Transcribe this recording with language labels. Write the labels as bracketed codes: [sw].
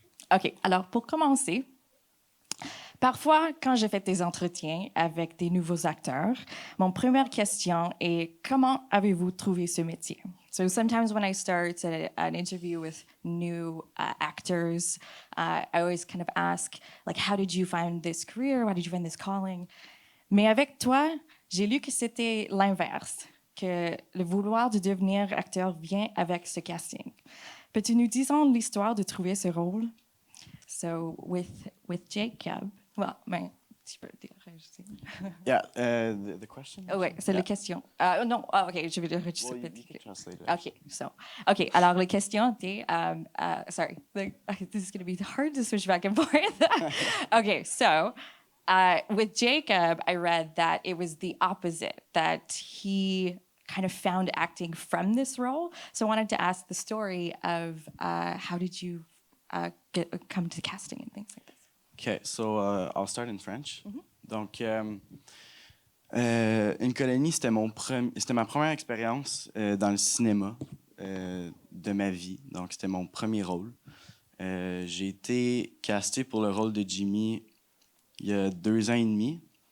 [fr] OK, alors, pour commencer, parfois, quand je fais des entretiens avec des nouveaux acteurs, mon première question est comment avez-vous trouvé ce métier? [en] So sometimes when I start an interview with new actors, I always kind of ask, like, how did you find this career? How did you find this calling? [fr] Mais avec toi, j'ai lu que c'était l'inverse, que le vouloir de devenir acteur vient avec ce casting. Peux-tu nous dire l'histoire de trouver ce rôle? [en] So with Jacob, well, [fr] tu peux dire. [en] Yeah, the question? [fr] Oh, oui, c'est la question. Non, OK, je vais le [en] Well, you can translate it. [fr] OK, alors la question était, [en] sorry, this is going to be hard to switch back and forth. OK, so with Jacob, I read that it was the opposite, that he kind of found acting from this role. So I wanted to ask the story of how did you come to casting and things like this? Okay, so I'll start in French. Mm-hmm. [fr] Donc, Une colonie, c'était ma première expérience dans le cinéma de ma vie. Donc, c'était mon premier rôle. J'ai été casté pour le rôle de Jimmy il y a 2 ans et demi.